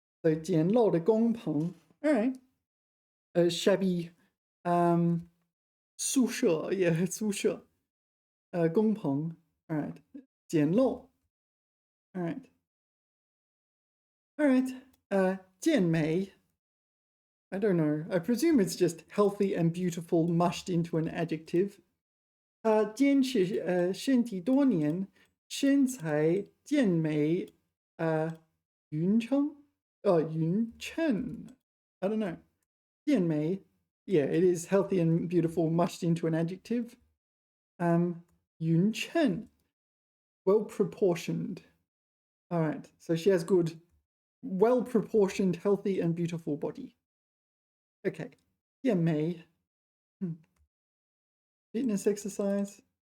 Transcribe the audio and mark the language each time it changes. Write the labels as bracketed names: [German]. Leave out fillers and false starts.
[English] So [Chinese] 简陋的工棚. [English] All right. A shabby 宿舍.Yeah, 宿舍.工棚.All right. 简陋.All right. All right. 健美.I don't know. I presume it's just healthy and beautiful mushed into an adjective. [Chinese] 坚持身体多年，身材健美匀称匀称. [English] I don't know. 健美. Yeah, it is healthy and beautiful mushed into an adjective. 匀称.Well proportioned. All right. So she has good, well proportioned, healthy and beautiful body. Okay. 健美. Fitness exercise.